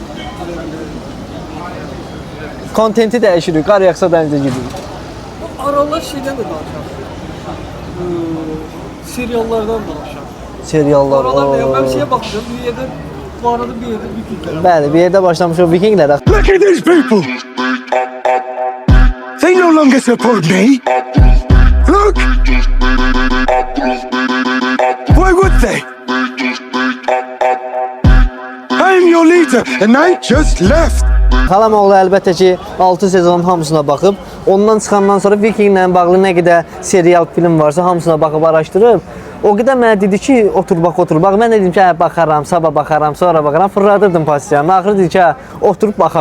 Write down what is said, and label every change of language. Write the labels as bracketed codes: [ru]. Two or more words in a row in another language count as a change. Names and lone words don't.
[az] Kontenti dəyişirik, qar yağsa dənizə giririk. Aralar şeydən də danışaq. Seriallardan danışaq. Seriallar. Aralar nə? Mən bir şeyə baxdım, bir yerdə bu arada bir yerdə vikinglər. Bəli, bir yerdə başlamışıq vikinglərə. [en] Look at these people. They no longer support me. Look. Why would they? I'm your leader and I just left. [az] Xalamoğlu əlbəttə ki, 6 sezonun hamısına baxıb, ondan çıxandan sonra Vikinglə bağlı nə qədər serial film varsa hamısına baxıb araşdırıb. O qədər mənə dedi ki, otur bax. Mən dedim ki, hə, baxaram, sabah baxaram, sonra baxaram. Fırladırdım pasiyanı. Axırı dedi ki, hə, oturub baxaq.